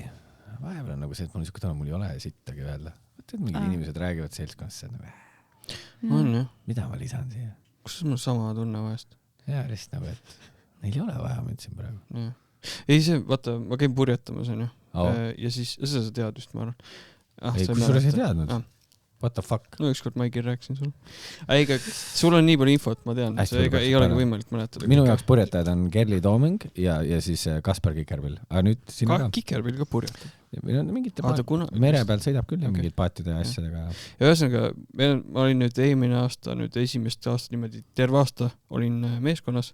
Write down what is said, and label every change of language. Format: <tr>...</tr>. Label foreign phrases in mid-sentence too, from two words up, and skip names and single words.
<et>Vahepeal on nagu see, et mul niisugune tunne, mul ei ole sittagi öelda. Tead, mingid inimesed räägivad seltskonnas, on jah. Mida ma lisan siia? Kus mul sama tunne vahest? Jaa, lihtsalt nagu, et neil ei ole vaja mind siin praegu. Ja. Ei see, vaata, ma käin purjetamas, on ju. Ja siis, seda sa tead vist, ma arvan. Ei, kus suures ei teadnud?</et> <en>what the fuck?</en> <et>No ükskord Maigil rääkisin sulle. Ega sul on nii palju infot, ma tean, see ei olegi võimalik mäletada. Minu jaoks purjetajad on Kerli Tooming ja siis Kaspar Kikerpill. Aga nüüd sina ka? Kikerpill ka purjetab. Mingite mere peal sõidab küll ja mingid paatide ja asjadega. Ja ühesõnaga, ma olin nüüd eelmine aasta, nüüd esimest aasta niimoodi, terve aasta olin meeskonnas.</et>